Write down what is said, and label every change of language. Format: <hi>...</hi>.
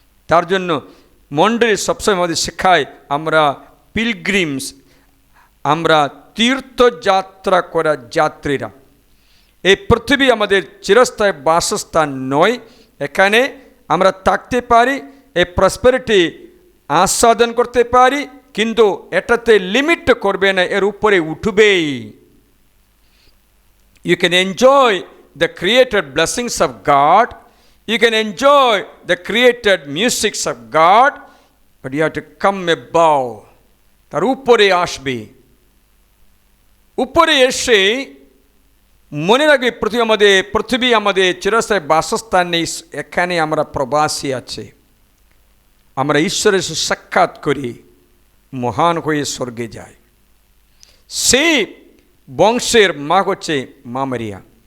<bn>তার জন্য মণ্ডলী সবসময় আমাদের শিক্ষায় আমরা পিলগ্রিমস, আমরা তীর্থযাত্রা করা যাত্রীরা। এই পৃথিবী আমাদের চিরস্থায়ী বাসস্থান নয়, এখানে আমরা থাকতে পারি, এই প্রসপেরিটি আস্বাদন করতে পারি, কিন্তু এটাতে লিমিট করবে না, এর উপরে উঠবেই।</bn> <en>You can enjoy the created blessings of God, you can enjoy the created musics of God, but you have to come above,</en> <bn>তার উপরে আসবে। উপরে এসে মনে রাখবে পৃথিবী আমাদের চিরস্থায়ী বাসস্থান নেই, এখানে আমরা প্রবাসী আছে। আমরা ঈশ্বরের সাক্ষাৎ করি, মহান হয়ে স্বর্গে যাই। সেই বংশের মা হচ্ছে মা মারিয়া।</bn>